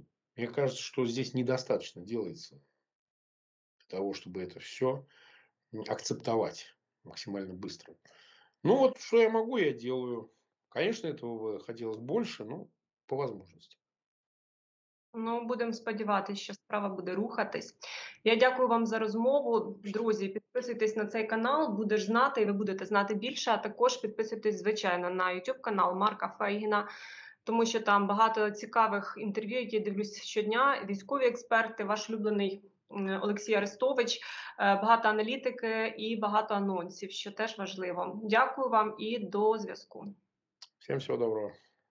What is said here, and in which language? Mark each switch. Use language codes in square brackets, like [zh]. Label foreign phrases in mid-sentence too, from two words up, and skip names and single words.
[ru] Мне кажется, что здесь недостаточно делается для того, чтобы это все акцептовать максимально быстро. Ну, вот что я могу, я делаю. Конечно, этого бы хотелось больше, но по возможности. [uk] Ну, будемо сподіватися, що справа буде рухатись. Я дякую вам за розмову. Друзі, підписуйтесь на цей канал, будеш знати, і ви будете знати більше. А також підписуйтесь, звичайно, на YouTube канал Марка Фейгіна, тому що там багато цікавих інтерв'ю, які я дивлюсь щодня. Військові експерти, ваш улюблений Олексій Арестович, багато аналітики і багато анонсів, що теж важливо. Дякую вам і до зв'язку. [ru] Всем всего доброго.